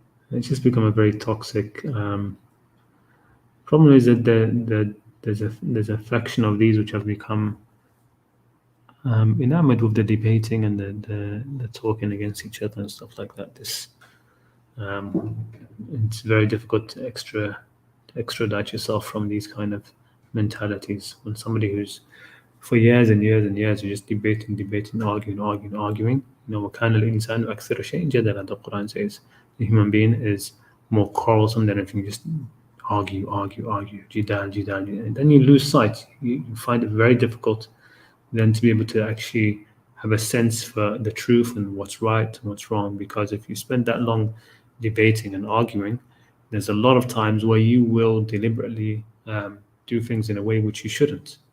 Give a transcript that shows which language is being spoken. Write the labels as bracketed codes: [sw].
[en] It's just become a very toxic. Problem is that there's a faction of these which have become enamored with the debating and the talking against each other and stuff like that. This it's very difficult to extradite yourself from these kind of mentalities. When somebody who's for years and years and years, you're just debating, arguing. [ar] وَكَانَ الْإِنسَانُ أَكْثَرَ شَيْءٍ جَدَلًا, [en] the Quran says. The human being is more quarrelsome than anything. Just argue, jidal, and then you lose sight. You find it very difficult then to be able to actually have a sense for the truth and what's right and what's wrong. Because if you spend that long debating and arguing, there's a lot of times where you will deliberately do things in a way which you shouldn't.